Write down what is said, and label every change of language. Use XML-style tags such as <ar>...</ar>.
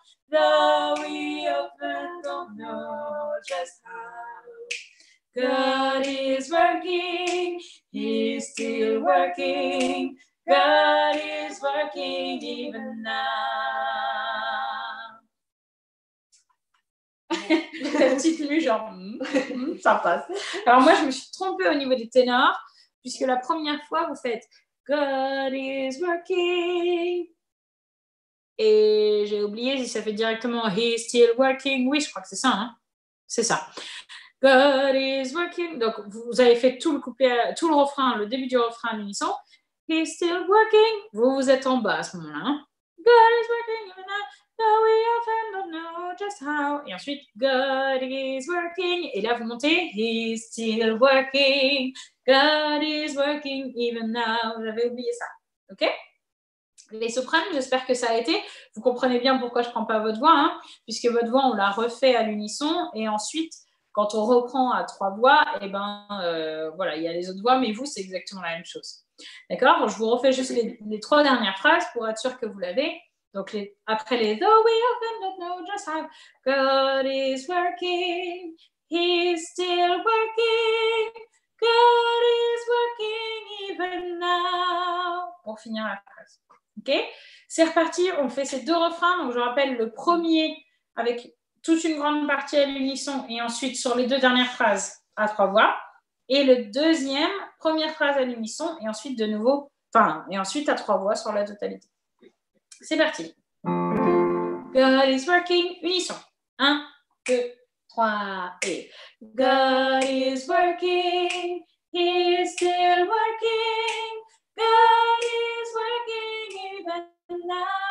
<en>Though we often don't know just how, God is working, He's still working, God is working even now.</en> <fr>La petite mue, genre, ça passe. Alors moi, je me suis trompée au niveau des ténors, puisque la première fois, vous faites</fr> <en>God is working.</en> <fr>Et j'ai oublié si ça fait directement</fr> <en>He's still working.</en> <fr>Oui, je crois que c'est ça. Hein, c'est ça.</fr> <en>God is working.</en> <fr>Donc, vous avez fait tout le couplet, tout le refrain, le début du refrain à l'unisson.</fr> <en>He's still working.</en> <fr>Vous êtes en bas à ce moment-là. Hein.</fr> <en>God is working even now, though we often don't know just how.</en> <fr>Et ensuite,</fr> <en>God is working.</en> <fr>Et là, vous montez.</fr> <en>He's still working. God is working even now.</en> <fr>J'avais oublié ça. OK? Les sopranes, j'espère que ça a été. Vous comprenez bien pourquoi je ne prends pas votre voix, hein, puisque votre voix, on la refait à l'unisson. Et ensuite, quand on reprend à 3 voix, et voilà, il y a les autres voix, mais vous, c'est exactement la même chose. D'accord? Je vous refais juste les 3 dernières phrases pour être sûr que vous l'avez. Donc, après les</fr> <en>though we often don't know just how, God is working, He's still working, God is working even now.</en> <fr>Pour finir la phrase. Ok, c'est reparti, on fait ces 2 refrains. Donc, je rappelle le premier avec toute une grande partie à l'unisson et ensuite sur les 2 dernières phrases à 3 voix. Et le deuxième, première phrase à l'unisson et ensuite de nouveau, et ensuite à 3 voix sur la totalité. C'est parti.</fr> <en>God is working,</en> <fr>unisson.</fr> <en>1, 2, 3 et God is working, He is still working, God is working even now.</en>